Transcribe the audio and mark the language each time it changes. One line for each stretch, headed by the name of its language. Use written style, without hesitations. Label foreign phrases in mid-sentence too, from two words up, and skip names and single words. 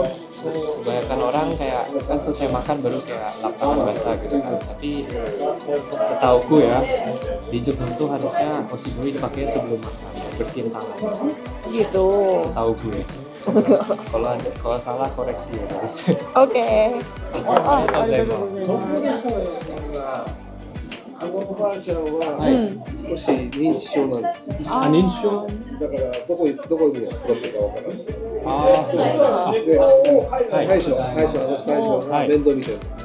Indonesian: Kebanyakan orang kayak kan selesai makan baru kayak lap tangan basah gitu kan. Tapi setauku ya di Jepang tuh harusnya oshiguri dipakai sebelum makan, bersihin tangan. Gitu. Setauku ya. Kalau salah koreksi ya guys. Oke.
Japanese: ありがとうございます. あのおばあちゃんはうん少し認知症なんですよ。あ、認知症。だからどこに座ってかわからない。あで、はい大将が面倒見てる。